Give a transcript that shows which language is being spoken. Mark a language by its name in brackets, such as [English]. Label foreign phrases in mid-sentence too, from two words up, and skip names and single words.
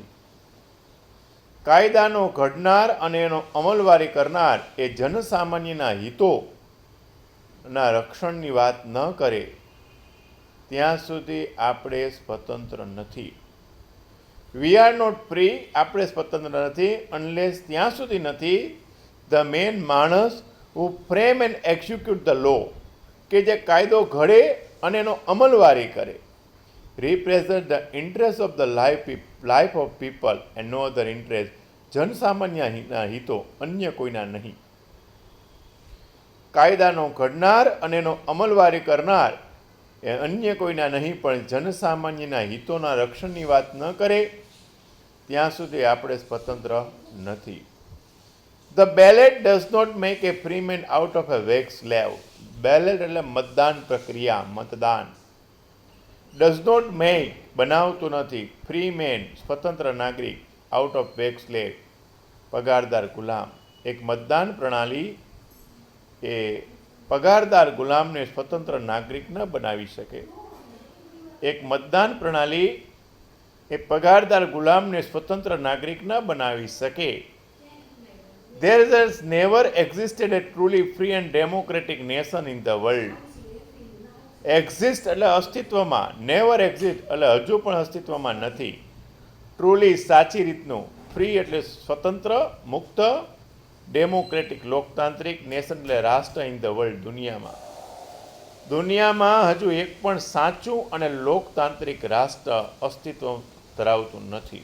[Gujarati] કાયદાનો ઘડનાર અને એનો અમલવારી કરનાર એ જનસામાન્યના હિતોના રક્ષણની વાત ન કરે ત્યાં સુધી આપણે સ્વતંત્ર નથી. [English] We are not free. [Gujarati] આપણે સ્વતંત્ર નથી અનલેસ ત્યાં સુધી નથી [English] the man [Gujarati] માણસ [English] who frame and execute the law [Gujarati] કે જે કાયદો ઘડે અને એનો અમલવારી કરે, [English] represent the interest of the life of people and no other interest. [Gujarati] જનસામાન્યના હિતો અન્ય કોઈના નહીં. કાયદાનો ઘડનાર અને એનો અમલવારી કરનાર એ અન્ય કોઈના નહીં પણ જનસામાન્યના હિતોના રક્ષણની વાત ન કરે ત્યાં સુધી આપણે સ્વતંત્ર નથી. [English] The ballot does not make a free man out of a weak slave. [Gujarati] Ballot એટલે મતદાન પ્રક્રિયા, મતદાન. [English] Does not make [Gujarati] બનાવતું નથી [English] free man [Gujarati] સ્વતંત્ર નાગરિક [English] out of weak slave [Gujarati] પગારદાર ગુલામ. એક મતદાન પ્રણાલી એ પગારદાર ગુલામને સ્વતંત્ર નાગરિક ન બનાવી શકે. એક મતદાન પ્રણાલી એ પગારદાર ગુલામને સ્વતંત્ર નાગરિક ન બનાવી શકે. [English] There has never existed a truly free and democratic nation in the world. [Gujarati] Exist એટલે અસ્તિત્વમાં, [English] never exist [Gujarati] એટલે હજુ પણ અસ્તિત્વમાં નથી. ટ્રુલી સાચી રીતનું, ફ્રી એટલે સ્વતંત્ર, મુક્ત, ડેમોક્રેટિક લોકતાંત્રિક, નેશન એટલે રાષ્ટ્ર [English] in the world [Gujarati] દુનિયામાં હજુ એક પણ સાચું અને લોકતાંત્રિક રાષ્ટ્ર અસ્તિત્વ ધરાવતું નથી.